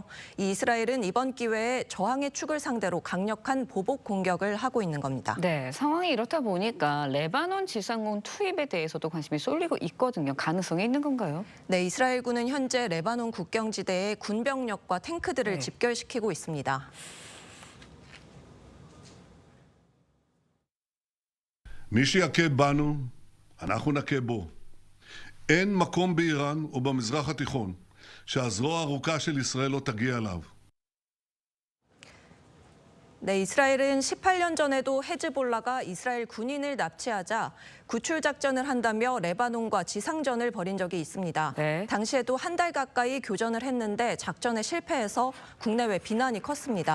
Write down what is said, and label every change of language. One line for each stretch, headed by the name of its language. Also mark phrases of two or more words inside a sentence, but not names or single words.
Korean: 이 이스라엘은 이번 기회에 저항의 축을 상대로 강력한 보복 공격을 하고 있는 겁니다. 네, 상황이 이렇다 보니까 레바논 지상군 투입에 대해서도 관심이 쏠리고 있거든요. 가능성이 있는 건가요? 네, 이스라엘군은 현재 레바논 국경지대에 군병력과 탱크들을 집결시키고 있습니다.
Hebrew: מי שיכה בנו, אנחנו נכה בו. אין מקום באיראן או במזרח התיכון שהזרוע הארוכה של ישראל לא תגיע אליו.
Korean: 네, 이스라엘은 18년 전에도 헤즈볼라가 이스라엘 군인을 납치하자 구출 작전을 한다며 레바논과 지상전을 벌인 적이 있습니다. 네. 당시에도 한 달 가까이 교전을 했는데 작전에 실패해서 국내외 비난이 컸습니다.